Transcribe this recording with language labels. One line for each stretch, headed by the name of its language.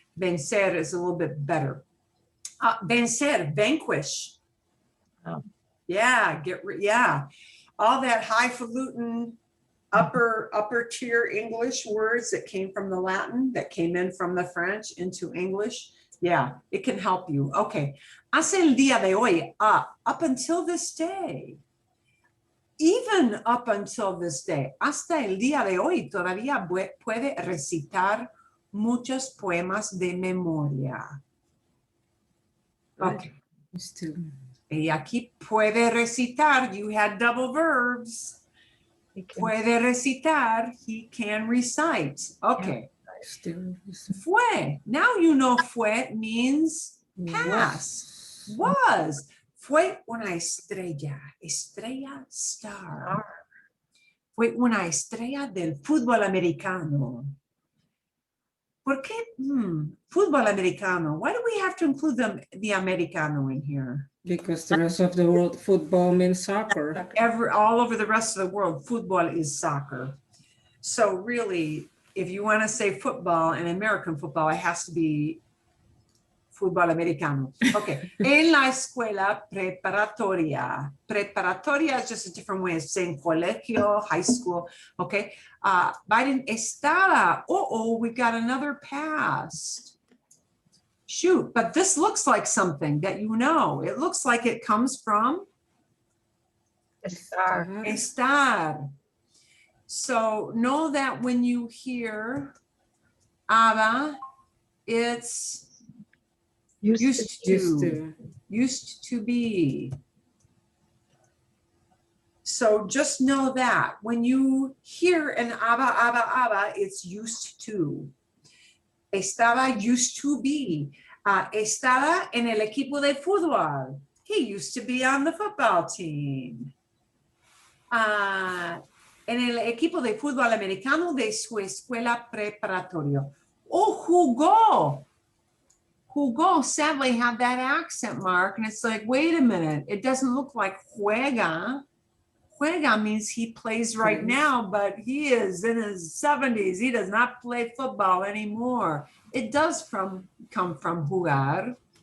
English: Vencer is a little bit better. Vencer, vanquish. Oh. Yeah, yeah. All that highfalutin upper tier English words that came from the Latin, that came in from the French into English. Yeah, it can help you. Okay.
Spanish: Hasta el día de hoy,
English: up until this day,
Spanish: even up until this day, hasta el día de hoy, todavía puede recitar muchos poemas de memoria.
English: Okay.
Spanish: Y aquí puede recitar,
English: you had double verbs.
Spanish: Puede recitar,
English: he can recite. Okay. Fue. Now you know fue means past. Was.
Spanish: Fue una estrella. Estrella, star. Fue una estrella del fútbol americano. ¿Por qué? Fútbol americano.
English: Why do we have to include the americano in here? Because the rest of the world, football means soccer. All over the rest of the world, football is soccer. So really, if you want to say football and American football, it has to be fútbol americano. Okay.
Spanish: En la escuela preparatoria.
English: Preparatoria is just a different way of saying colegio, high school. Okay. Biden estaba. We've got another past. Shoot, but this looks like something that you know. It looks like it comes from estar. So know that when you hear Ava, it's used to be. So just know that when you hear an Ava, it's used to. Estaba used to be.
Spanish: Estaba en el equipo de fútbol.
English: He used to be on the football team.
Spanish: En el equipo de fútbol americano de su escuela preparatoria. Jugó.
English: Jugó sadly have that accent mark. And it's like, wait a minute. It doesn't look like juega. Juega means he plays right now, but he is in his 70s. He does not play football anymore. It does come from jugar.